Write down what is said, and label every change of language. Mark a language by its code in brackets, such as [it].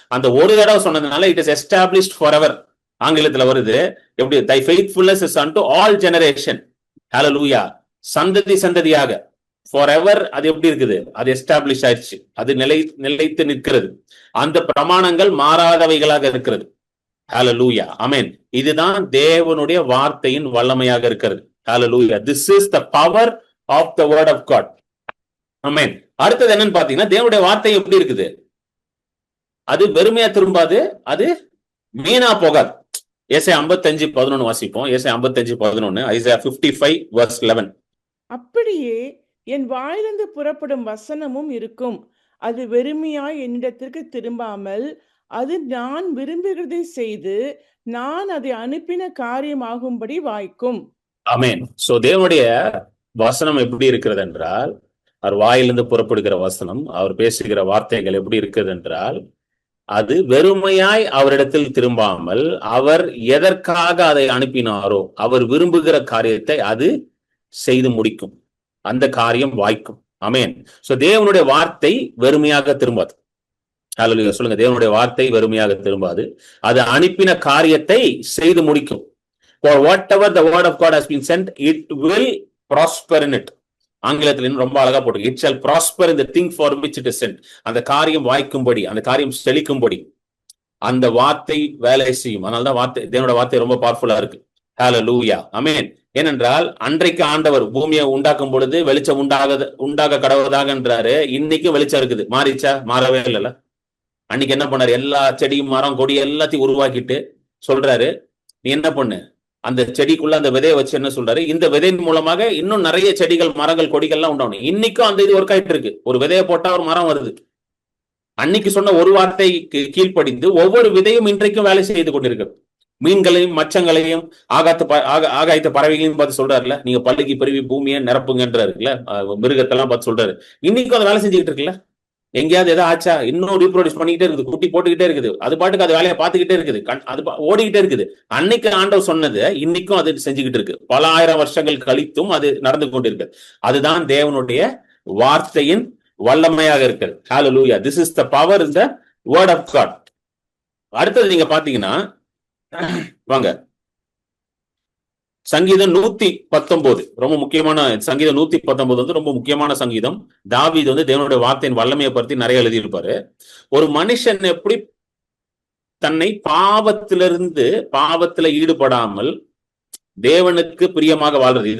[ta] அந்த ஒரு தடவை சொன்னதுனால [en] It is established forever. [ta] ஆங்கிலத்துல வருது எப்படி, [en] Thy faithfulness is unto all generation. Hallelujah. [ta] சந்ததியாக forever அது எப்படி இருக்குது, அது எஸ்டாப்ளிஷ் ஆயிடுச்சு, அது நிலைத்து நிற்கிறது. அந்த பிரமாணங்கள் மாறாதவைகளாக இருக்கிறது. ஹல்லேலூயா. ஆமென். இதுதான் தேவனுடைய வார்த்தையின் வல்லமையாக இருக்கிறது. ஹல்லேலூயா. [en] This is the power of the word of God. [ta] ஆமென். அடுத்தது என்னன்னு பாத்தீங்கன்னா, தேவனுடைய வார்த்தை எப்படி இருக்குது, அது வெறுமையா திரும்பாது, அது வீணா போகாது. ஏசாயா 55:11 வாசிப்போம். ஏசாயா 55:11, ஐசாயா 55:11. அப்படியே என் வாயிலிருந்து புறப்படும் வசனமும் இருக்கும், அது வெறுமையாய் என்னிடத்திற்கு திரும்பாமல் அது நான் விரும்புகிறதை செய்து நான் அதை அனுப்பின காரியமாகும்படி வாய்க்கும். ஆமென். சோ தேவனுடைய வசனம் எப்படி இருக்கிறது என்றால், அவர் வாயிலிருந்து புறப்படுகிற வசனம், அவர் பேசுகிற வார்த்தைகள் எப்படி இருக்கிறது என்றால், அது வெறுமையாய் அவரிடத்தில் திரும்பாமல் அவர் எதற்காக அதை அனுப்பினாரோ அவர் விரும்புகிற காரியத்தை அது செய்து முடிக்கும், அந்த காரியம் வாய்க்கும். ஆமென். சோ தேவனுடைய வார்த்தை வெறுமையாக திரும்பாது. ஹல்லேலூயா. சொல்லுங்க, தேவனுடைய வார்த்தை வெறுமையாக திரும்பாது, அது அனுப்பின காரியத்தை செய்து முடிக்கும். [en] For whatever the word of God has been sent, it will prosper in it. [ta] ஆங்கிலத்தில் ரொம்ப அழகா போட்டு, [en] it shall prosper in the thing for which it is sent. [ta] அந்த காரியம் வாய்க்கும்படி, அந்த காரியம் செழிக்கும்படி அந்த வார்த்தை வேலை செய்யும். அதனாலதான் வார்த்தை, தேவனுடைய வார்த்தை ரொம்ப பவர்ஃபுல்லா இருக்கு. ஹல்லேலூயா. ஆமென். ஏனென்றால் அன்றைக்கு ஆண்டவர் பூமியை உண்டாக்கும் பொழுது வெளிச்சம் உண்டாக கடவுதாக என்றாரு. இன்னைக்கு வெளிச்சம் இருக்குது. மாறிச்சா? மாறவே இல்லைல்ல. அன்னைக்கு என்ன பண்ணாரு, எல்லா செடியும் மரம் கொடி எல்லாத்தையும் உருவாக்கிட்டு சொல்றாரு, நீ என்ன பண்ணு, அந்த செடிக்குள்ள அந்த விதையை வச்சு என்ன சொல்றாரு, இந்த விதையின் மூலமாக இன்னும் நிறைய செடிகள் மரங்கள் கொடிகள்லாம் உண்டாகணும். இன்னைக்கும் அந்த இது ஒர்க் ஆயிட்டு இருக்கு. ஒரு விதையை போட்டா ஒரு மரம் வருது. அன்னைக்கு சொன்ன ஒரு வார்த்தை கீழ்ப்படிந்து ஒவ்வொரு விதையும் இன்றைக்கும் வேலை செய்து கொண்டிருக்கு. மீன்களையும் மச்சங்களையும் ஆகாயத்த பறவைகளையும் பார்த்து சொல்றாருல்ல, நீங்க பல்லுக்கு பெருவி பூமியை நிரப்புங்கன்றாருல்ல, மிருகத்தெல்லாம் பார்த்து சொல்றாரு. இன்னைக்கும் அதை வேலை செஞ்சுக்கிட்டு இருக்குல்ல. எங்கேயாவது எதாவது ஆச்சா, இன்னும் ரீப்ரொடியூஸ் பண்ணிக்கிட்டே இருக்குது, குட்டி போட்டுக்கிட்டே இருக்குது, அது பாட்டுக்கு அது வேலையை பார்த்துக்கிட்டே இருக்குது, அது ஓடிக்கிட்டே இருக்குது. அன்னைக்கு ஆண்டவர் சொன்னது இன்னைக்கும் அது செஞ்சுக்கிட்டு இருக்கு. பல ஆயிரம் வருஷங்கள் கழித்தும் அது நடந்து கொண்டிருக்கு. அதுதான் தேவனுடைய வார்த்தையின் வல்லமையாக இருக்கிறது. ஹல்லேலூயா. [en] This is the power in the word of God. [ta] அடுத்தது நீங்க பாத்தீங்கன்னா, வாங்க, சங்கீதம் 119 ரொம்ப முக்கியமான சங்கீதம். 119 வந்து ரொம்ப முக்கியமான சங்கீதம். தாவீது வந்து தேவனுடைய வார்த்தையின் வல்லமையை பற்றி நிறைய எழுதியிருப்பாரு. ஒரு மனுஷன் எப்படி தன்னை பாவத்துல ஈடுபடாமல் தேவனுக்கு பிரியமாக வாழ்றது.